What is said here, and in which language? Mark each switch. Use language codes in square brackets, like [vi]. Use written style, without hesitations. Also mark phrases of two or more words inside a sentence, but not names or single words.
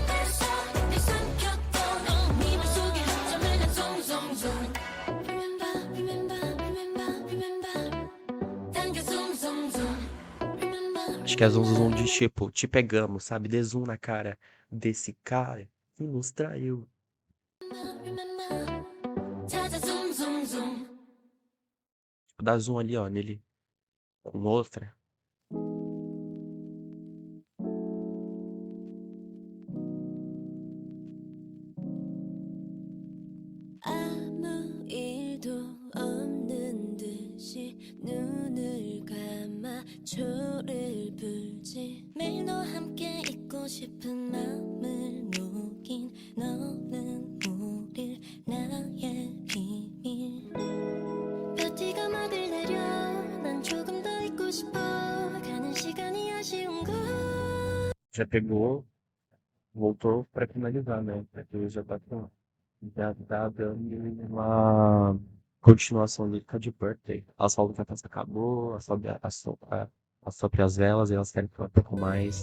[pt] Acho que é zoom zoom de tipo, te pegamos, sabe? Dê zoom na cara desse cara que nos traiu. Tipo, dá zoom ali, ó, nele. Com outra. [ko] 아무 일도 없는 듯이 눈을 감아 초를 불지 매일 너와 함께 있고 싶은 맘을 녹인 너는 우릴 나의 비밀 볕티가 막을 내려 난 조금 더 있고 싶어 가는 시간이 아쉬운 걸 [pt] Já pegou, voltou pra finalizar, né? Porque já tá com. Já tá dando uma continuação lírica de Birthday. Elas falam que a festa acabou, sobre as velas e elas querem ficar um pouco mais.